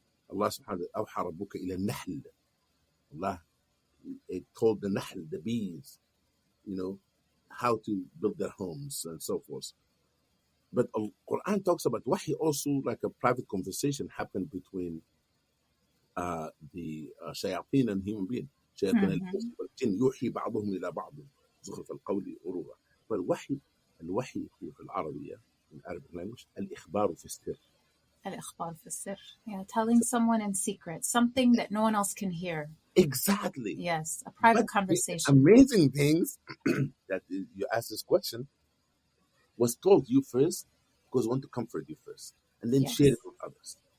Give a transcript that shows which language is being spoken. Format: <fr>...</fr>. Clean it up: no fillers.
<en>Allah subhanahu wa ta'ala</en> <ar>أوحى ربك إلى النحل.</ar> <en>Allah told the nahl, the bees, how to build their homes and so forth. But Quran talks about wahy also like a private conversation happened between the shayateen and human being.</en> <ar>شياطين الإنس والجن يوحي بعضهم إلى بعض زخرف القول غرورا. الوحي في العربية</ar> <en>in Arabic language</en> <ar>الإخبار في السر. الإخبار في السر.</ar> <en>Yeah, telling someone in secret, something that no one else can hear. Exactly. Yes, a private conversation. Amazing things that you asked this question was told you first because we want to comfort you first and then share it with others.</en>